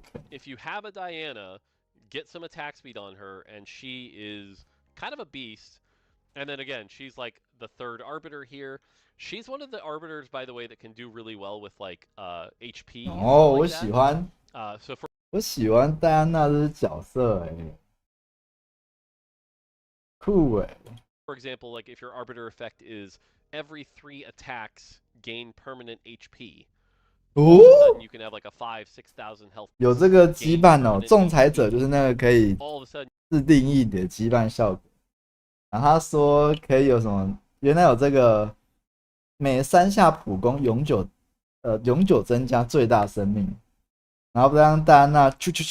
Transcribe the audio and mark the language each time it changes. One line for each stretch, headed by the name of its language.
English: If you have a Diana, get some attack speed on her, and she is kind of a beast. And then again, she's like the 3rd arbiter here. She's one of the arbiters, by the way, that can do really well with like HP.
Chinese: 哦，我喜欢。
English: So for
Chinese: 我喜欢戴安娜这角色，酷。
English: For example, like if your Arbiter effect is every 3 attacks gain permanent HP. All of a sudden you can have like a 5,000-6,000 health.
Chinese: 有这个羁绊哦，仲裁者就是那个可以自定义的羁绊效果。然后他说可以有什么？原来有这个每3下普攻永久增加最大生命，然后让戴安娜啾。